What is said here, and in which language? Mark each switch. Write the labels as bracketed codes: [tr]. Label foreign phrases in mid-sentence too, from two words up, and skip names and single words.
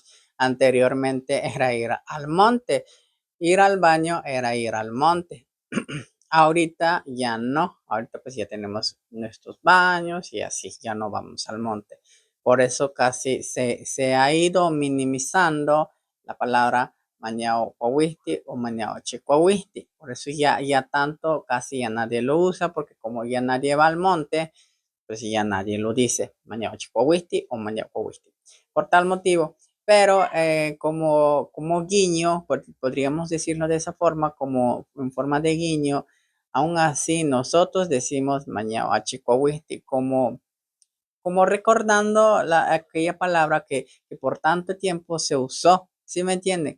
[es] Anteriormente era ir al monte. Ir al baño era ir al monte. Ahorita ya no. Ahorita pues ya tenemos nuestros baños y así ya no vamos al monte. Por eso casi se ha ido minimizando la palabra [nah] mañao coahuiste [es] o [nah] mañao chicoahuiste. [es] Por eso ya tanto casi ya nadie lo usa porque como ya nadie va al monte, pues ya nadie lo dice [nah] mañao chicoahuiste [es] o [nah] mañao coahuiste. [es] Por tal motivo, pero como guiño, podríamos decirlo de esa forma, como en forma de guiño, aún así nosotros decimos [nah] mañao chicoahuiste [es] como recordando aquella palabra que por tanto tiempo se usó, ¿sí me entienden?